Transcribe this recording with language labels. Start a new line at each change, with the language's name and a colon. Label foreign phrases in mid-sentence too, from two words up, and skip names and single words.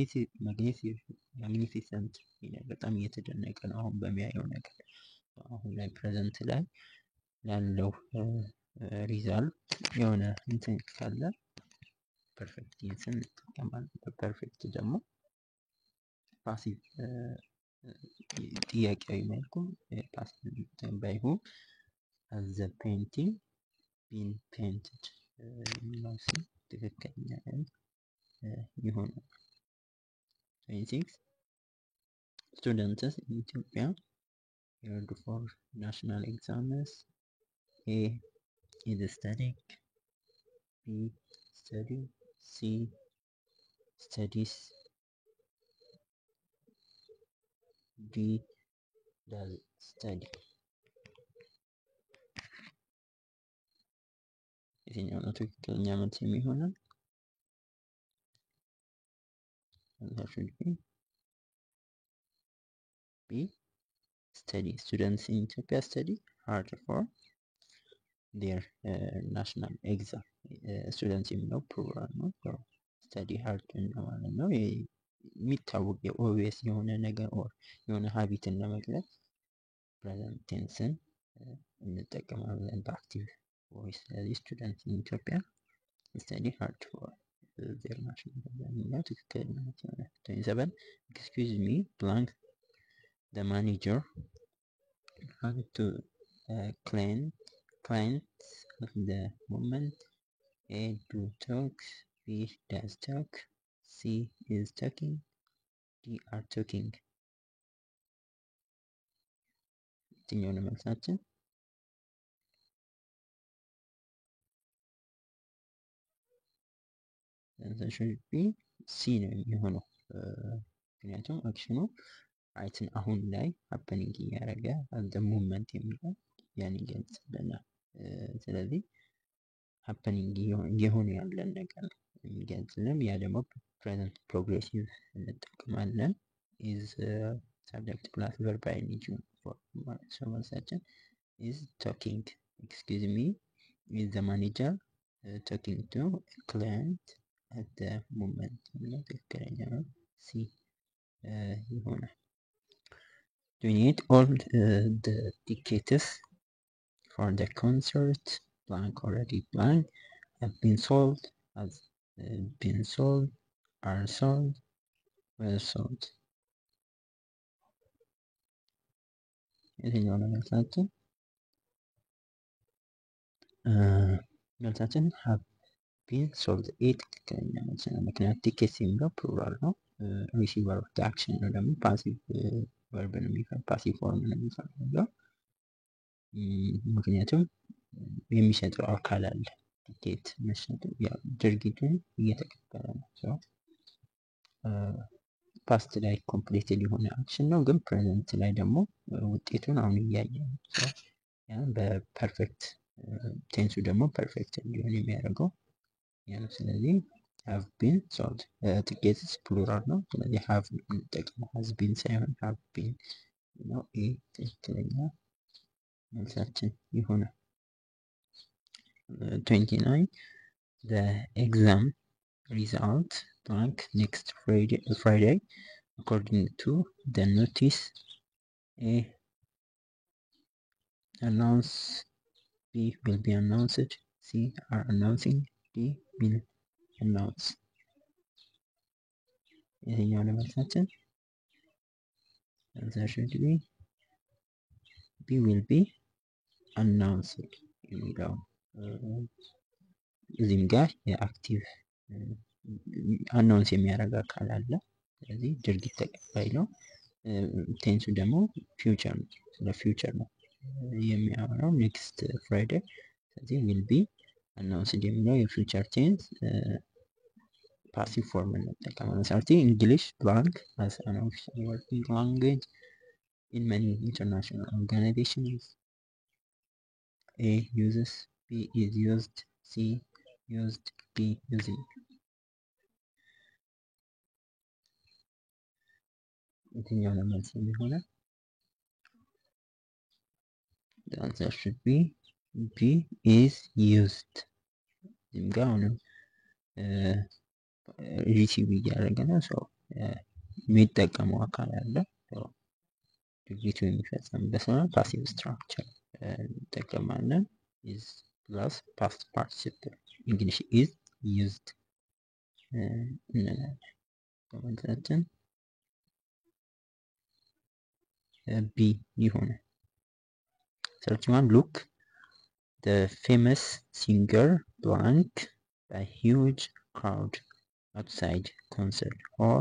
Amharic: ማግኒፊሰንት በጣም እየተደነቀ ነው አሁን በሚያየው ነገር። አሁን ላይ ፕሬዘንት ላይ ያለው ሪዛልት የሆነ እንትን ካለ
English: perfect tense
Amharic: እንጠቀማለን። በፐርፌክት ደግሞ ፓሲቭ ጥያቄያዊ መልኩ ፓሲቭ
English: by whom has the painting been painted
Amharic: የሚለው ትክክለኛ ይሆናል።
English: 26 students in Ethiopia prepared for national exams. A. Is studying. B. Study. C. Studies. D. Does study.
Amharic: የትኛው ነው ትክክለኛ መልስ የሚሆነው?
English: Answer should be study. Students in Ethiopia study hard for their national exam.
Amharic: ስቱደንትስ የሚለው ፕሉራል ነው።
English: study hard
Amharic: ማለት ነው። የሚታወቅ የኦብቪየስ የሆነ ነገር ኦር የሆነ ሀቢትን ለመግለጽ ፕሬዘንት ቴንስን እንጠቀማለን በአክቲቭ ቮይስ። ስለዚህ
English: student in Ethiopia study hard for their national exam
Amharic: የሚለው ትክክል ነው።
English: 27 excuse me blank the manager had to clients of the moment. A do talks, B does talk, C is talking, D are talking.
Amharic: የትኛው ነው መልሳችን?
English: should be C
Amharic: ነው የሚሆነው። ምክንያቱም አክሽኑ ራይትን አሁን ላይ ሀፐኒንግ እያደረገ
English: at movement
Amharic: የሚለው ያን ይገልጽልናል። ስለዚህ ሀፐኒንግ እየሆነ ያለን ነገር ነው የሚገልጽልን። ያ ደግሞ
English: present progressive
Amharic: እንጠቀማለን።
English: is subject plus verb ing መልሳችን is talking. excuse me is the manager talking to client at the movement
Amharic: የሚለው ትክክለኛ ነው። ሲ ይሆናል።
English: 28 all the tickets for the concert blank already blank have been sold, has been sold, are sold, were sold.
Amharic: የትኛው ነው መልሳችን? መልሳችን
English: have been sold
Amharic: ትክክለኛ መልስ ነው። ምክንያቱም ቲኬትስ የሚለው ፕሉራል ነው።
English: receiver of action
Amharic: ነው ደግሞ
English: passive verb
Amharic: ነው የሚፈልገው፣
English: passive form
Amharic: ነው የሚፈልገው። ምክንያቱም የሚሰጠው አካል አለ። ቲኬት መሸጥ ያው ድርጊቱን እየተቀበለ ነው። ፓስት ላይ ኮምፕሊትድ የሆነ አክሽን ነው፣ ግን ፕሬዘንት ላይ ደግሞ ውጤቱን አሁን እያየ ነው። ያን በፐርፌክት ቴንሱ ደግሞ ፐርፌክት እንዲሆን የሚያደርገው ያ ነው። ስለዚህ
English: have been sold tickets
Amharic: ፕሉራል ነው። ስለዚህ have እንጠቀመው
English: has been
Amharic: ሳይሆን
English: have been
Amharic: ነው። ይህ ትክክለኛ መልሳችን ይሆናል። 29 the exam result blank next Friday according to the notice.
English: A announce, B will be announced, C are announcing, D will announce.
Amharic: የትኛው ነው መልሳችን?
English: answer should be B will be announced
Amharic: የሚለው እዚህም ጋር የአክቲቭ አናውንስ የሚያደርግ አካል አለ። ስለዚህ ድርጊት ተቀባይ ነው። ቴንሱ ደግሞ ፊውቸር ነው፣ ስለ ፊውቸር ነው የሚያወራው
English: next Friday። ስለዚህ will be announced
Amharic: የሚለው የፊውቸር ቴንስ ፓሲቭ ፎርም እንጠቀማለን።
English: thirty English blank as an official working language in many international organizations. A uses, B is used, C used, B using.
Amharic: የትኛው ነው መልስ የሚሆነው?
English: The answer should be B is used።
Amharic: እዚህም ጋር አሁንም ሪሲቭ እያደረገ ነው። ሰው የሚጠቀመው አካል አለ። ድርጊቱ የሚፈጸምበት ነው። ፓሲቭ ስትራክቸር እንጠቀማለን።
English: is plus past participle
Amharic: እንግሊሽ
English: is used
Amharic: እንላለን። በመልሳችን
English: B ይሆናል። 31 look the famous singer blank by huge crowd outside concert hall.